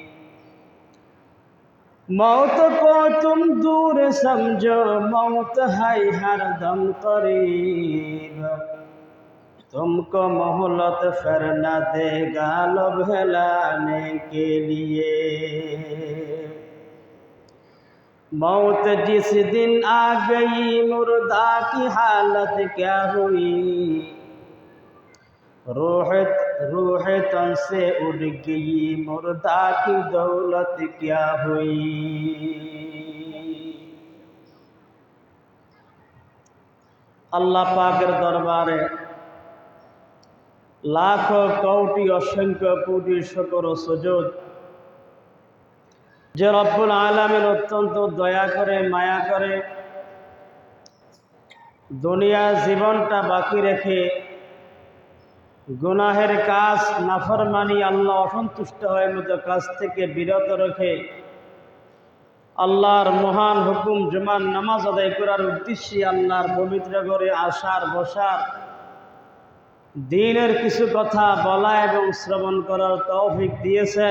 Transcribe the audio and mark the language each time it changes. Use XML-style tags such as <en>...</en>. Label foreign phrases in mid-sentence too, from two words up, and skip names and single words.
<ur>موت کو تم دور سمجھو موت ہے ہر دم قریب تم کو مہلت پھر نہ دے گا لبھلانے کے لیے موت جس دن آ گئی مردہ کی حالت کیا ہوئی روح تن سے اڑ گئی مردہ کی دولت کیا ہوئی</ur> <bn>আল্লাহ পাকের দরবারে লাখো কোটি অসংখ্য কোটি শুকর ও সুজুদ যে রব্বুল আলামিন অত্যন্ত দয়া করে মায়া করে দুনিয়া জীবনটা বাকি রেখে গুনাহের কাজ, নাফরমানি, আল্লাহ অসন্তুষ্ট হয়ে মতো কাজ থেকে বিরত রেখে আল্লাহর মহান হুকুম জুমার নামাজ আদায় করার উদ্দেশ্যে আল্লাহর পবিত্র ঘরে আসার বসার, দ্বীনের কিছু কথা বলা এবং শ্রবণ করার তৌফিক দিয়েছেন।</bn>